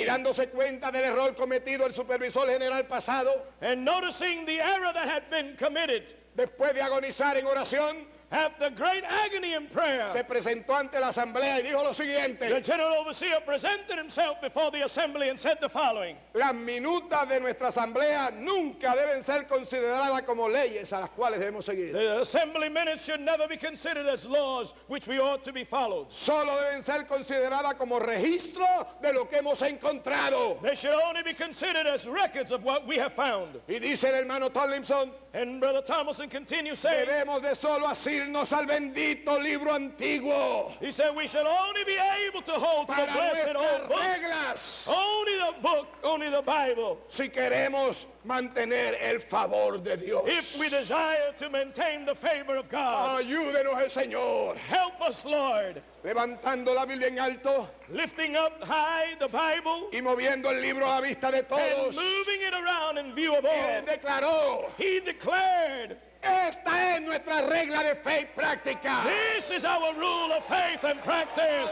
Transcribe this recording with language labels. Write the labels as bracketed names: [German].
[Spanish] y dándose cuenta del error cometido el supervisor general pasado, [English] and noticing the error that had been committed, [Spanish] después de agonizar en oración, [English] after great agony in prayer, [Spanish] se presentó ante la asamblea y dijo lo [English] the [Spanish] siguiente: [English] general overseer presented himself before the assembly and said the following: [Spanish] las minutas de nuestra asamblea nunca deben ser consideradas como leyes a las cuales debemos seguir. [English] The assembly minutes should never be considered as laws which we ought to be followed. [Spanish] Solo deben ser consideradas como registro de lo que hemos encontrado. [English] They should only be considered as records of what we have found. [Spanish] Y dice el hermano Tomlinson, [English] And Brother Thomason continues saying, [Spanish] debemos de solo asirnos al bendito libro antiguo [English] he said we should only be able to hold to the [Spanish] para [English] blessed [Spanish] nuestras [English] old book, [Spanish] reglas [English] only the book, only the Bible, [Spanish] si queremos mantener el favor de Dios. [English] if we desire to maintain the favor of God. [Spanish] Ayúdenos el Señor, [English] Help us, Lord, [Spanish] levantando la Biblia en alto [English] lifting up high the Bible [Spanish] y moviendo el libro a la vista de [English] and [Spanish] todos. [English] moving it around in view of [Spanish] Y [English] all. [Spanish] él declaró: [English] He declared, [Spanish] esta es nuestra regla de fe y práctica. [English] this is our rule of faith and practice.